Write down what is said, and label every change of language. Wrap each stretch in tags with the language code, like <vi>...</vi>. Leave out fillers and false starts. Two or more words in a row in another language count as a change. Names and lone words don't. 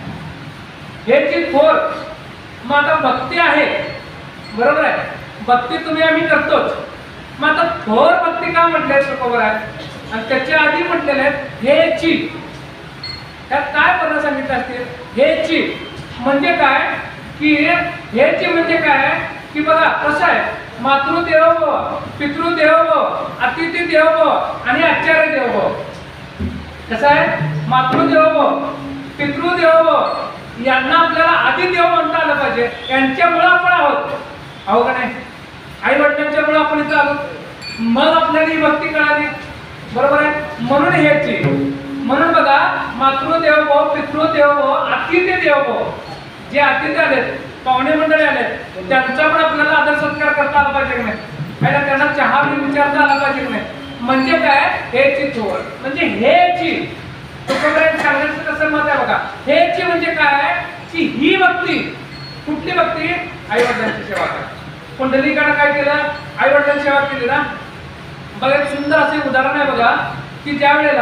<mr>हेची थोर मग आता भक्ती आहे बरोबर आहे भक्ती तुम्ही आम्ही करतोच मग आता थोर भक्ती का म्हटले तुकोबराय आणि त्याच्या आधी म्हटलेले हेची त्यात काय पद सांगितलं असतील हेची म्हणजे काय की हेची म्हणजे काय की बघा कसं आहे</mr> <sa>मातृदेवो भव पितृदेवो भव अतिथी देवो भव</sa> <mr>आणि</mr> <sa>आचार्य देवो भव</sa> <mr>कसं आहे</mr> <sa>मातृदेवो भव पितृदेवो भव</sa> <mr>यांना आपल्याला आधी देव म्हणता आलं पाहिजे यांच्यामुळे आपण आहोत आहो का नाही आई वडिलांच्यामुळे आपण इथं आलो मग आपल्याला ही भक्ती कळाली बरोबर आहे म्हणून हेची म्हणून बघा</mr> <sa>मातृदेव भव पितृदेव भव अतिथी देव भव</sa> <mr>जे अतिथी आलेत पाहुणे मंडळी आलेत त्यांचा पण आपल्याला आदर सत्कार करता आला पाहिजे की नाही त्यांना चहा विचारता आला पाहिजे की नाही म्हणजे काय हेची थोर म्हणजे हेची तुकोबरायांनी सांगायचं कसं मत आहे बघा हेची म्हणजे काय की ही भक्ती कुठली भक्ती आई वडिलांची सेवा करा पुंडलिकाने काय केलं आई वडिलांची सेवा केली ना बघा एक सुंदर असे उदाहरण आहे बघा की ज्या</mr>